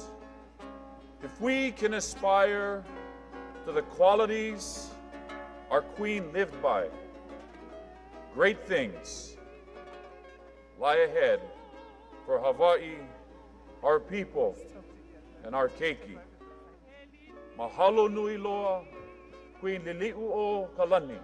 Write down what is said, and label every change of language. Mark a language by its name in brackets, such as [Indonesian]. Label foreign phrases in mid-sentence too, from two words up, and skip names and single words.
[English] If we can aspire to the qualities our Queen lived by, great things lie ahead for Hawaii, our people, and our keiki. [Hawaiian] Mahalo nui loa, Queen Liliʻuokalani.